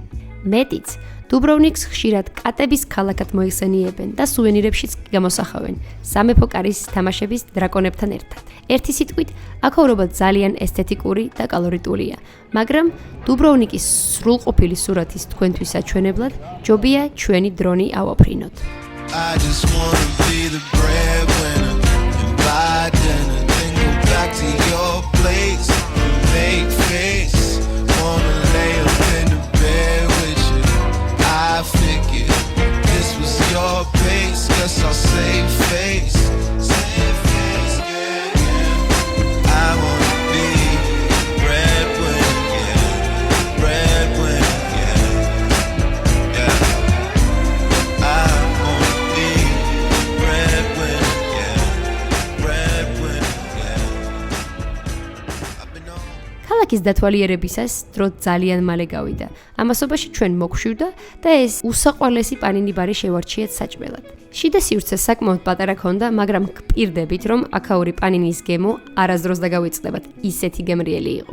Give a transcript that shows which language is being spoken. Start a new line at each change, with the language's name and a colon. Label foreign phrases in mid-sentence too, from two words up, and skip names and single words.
Georgian: მეტიც, დუბროვნიკს ხშირად კატების ქალაქად მოიხსენიებენ და სუვენირებშიც გამოსახავენ სამეფო კარის თამაშების დრაკონებთან ერთად. ერთი სიტყვით, აქაურობა ძალიან ესთეტიკური და კალორიტულია, მაგრამ დუბროვნიკის სრულყოფილი სურათის თქვენთვის საჩვენებლად ჯობია ჩვენი დრონი ავაფრინოთ.
English: I just wanna be the breadwinner and buy dinner, then go back to your place, make face, wanna lay up in the bed with you. I figured this was your pace, guess I'll save face, yeah, yeah. I wanna be breadwinner, yeah, breadwinner, yeah, yeah. I wanna be breadwinner, yeah, breadwinner, yeah. I've been on.
Georgian: ქალაქის დათვალიერებისას დრო ძალიან მალე გავიდა. ამასობაში ჩვენ მოგშვირდა და ეს უსაყვარლესი პანინი ბარი შევარჩიეთ საჭმელად. შიდა სივრცე საკმაოდ პატარა ქონდა, მაგრამ გპირდებით, რომ აქაური პანინის გემო არასდროს დაგავიწყდებათ, ისეთი გემრიელი იყო.